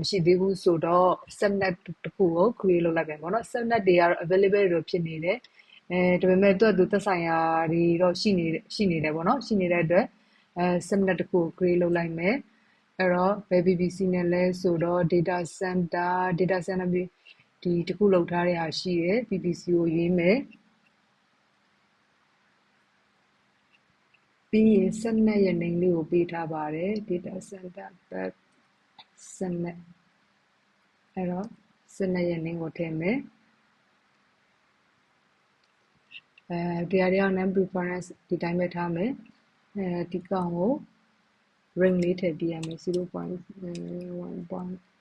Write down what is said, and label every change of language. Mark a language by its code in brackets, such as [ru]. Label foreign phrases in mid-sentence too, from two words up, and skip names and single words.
[my] မရှိသေးဘူးဆိုတော့ subnet တစ်ခုကို create လုပ်လိုက်မယ်ပေါ့နော် subnet တွေကတော့ available တော့ဖြစ်နေတယ်ဒါပေမဲ့သူ့သက်ဆိုင်ရာတွေတော့ရှိနေတယ်ပေါ့နော်ရှိနေတဲ့အတွက်subnet တစ်ခုကို create လုပ်လိုက်မယ်အဲ့တော့ဘယ် PVC နဲ့လဲဆိုတော့ [en] data center [my] ဒီတစ်ခုလောက်ထားတဲ့ဟာရှိတယ် PVC ကိုရွေးမယ် ပြီးရင် subnet ရဲ့ name လေးကိုပေးထားပါတယ် [en] data center path subnet [my] အဲ့တော့ subnet ရဲ့ name ကိုထည့်မယ်ဒီဟာတွေက [en] name preference [my] ဒီတိုင်းပဲထားမယ်ဒီကောင်ကို ring လေးထည့်ပြရမယ် 0.1